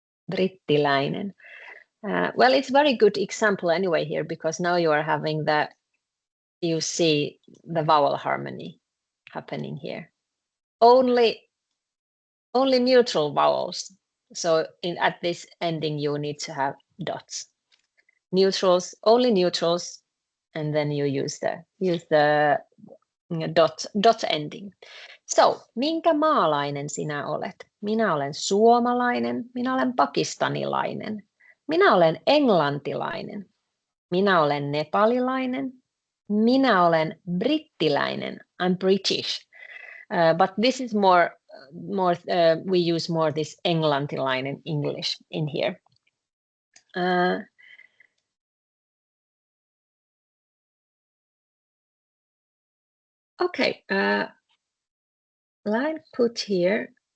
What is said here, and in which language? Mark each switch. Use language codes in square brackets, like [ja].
[en] Brittiläinen. Well, it's a very good example anyway here, because now you are having you see the vowel harmony happening here. Only neutral vowels. So at this ending, you need to have dots. Neutrals, only neutrals, and then you use the dot ending. [fi] So, minkä maalainen sinä olet? Minä olen suomalainen, minä olen pakistanilainen, minä olen englantilainen, minä olen nepalilainen, minä olen brittiläinen. [en] I'm British. But this is more we use more this englantilainen English in here. Okay, line put here.